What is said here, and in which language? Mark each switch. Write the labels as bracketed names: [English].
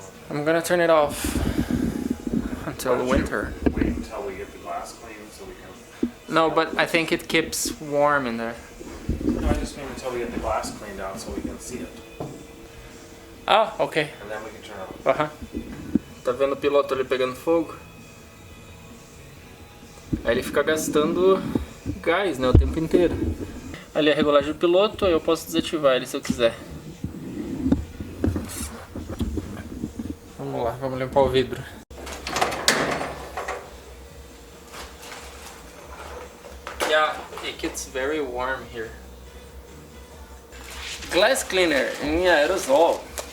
[English] I'm gonna turn it off until the winter. Wait until we get the glass clean so we can... No, but I think it keeps warm in there. No, I just mean until we get the glass cleaned out so we can see it. Ah, ok. And then we can turn it off. [Portuguese] Tá vendo o piloto ali pegando fogo? Aí ele fica gastando gás, né, o tempo inteiro. Ali é a regulagem do piloto, aí eu posso desativar ele se eu quiser. Vamos lá, vamos limpar o vidro. [English] Yeah, it gets very warm here. Glass cleaner em aerosol.